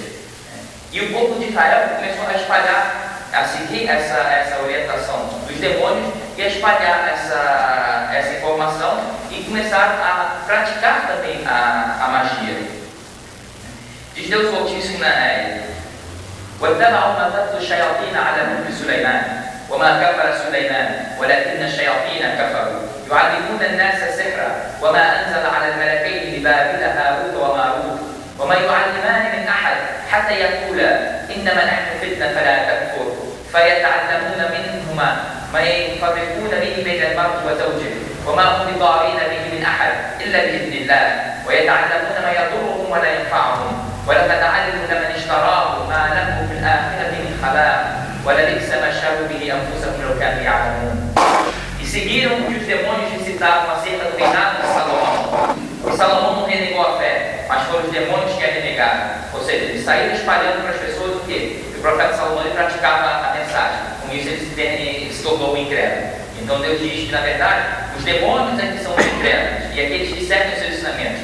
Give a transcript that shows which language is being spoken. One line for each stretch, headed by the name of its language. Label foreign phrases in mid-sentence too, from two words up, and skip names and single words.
Portuguese: E o povo de Israel começou a espalhar, a seguir essa orientação dos demônios e a espalhar essa informação e começaram a praticar também a magia. Diz Deus Altíssimo na
Arabic: واتبعوا ما تتلو الشياطين على ملك سليمان وما كفر سليمان ولكن الشياطين كفروا يعلمون الناس سحرا وما أنزل على الملكين ببابل هاروت وماروت وما يعلمان من أحد حتى يقولا إنما نحن فتنة فلا تكفر فيتعلمون منهما ما يفرقون به بين المرء وزوجه وما هم بضارين به من أحد إلا بإذن الله ويتعلمون ما يضرهم ولا ينفعهم ولقد علموا لمن اشتراه ما له في الآخرة من خلاق ولبئس ما اشتروا به أنفسهم لو كانوا يعلمون.
Portuguese: E seguiram o que os demônios recitavam acerca do reinado de Salomão. E Salomão não renegou a fé, mas foram os demônios que a renegaram. Ou seja, eles saíram espalhando para as pessoas o quê? Que o profeta Salomão ele praticava a mensagem. Com isso ele se tornou um incrédulo. Então Deus diz que na verdade os demônios é que são os incrédulos e aqueles que seguem os seus ensinamentos.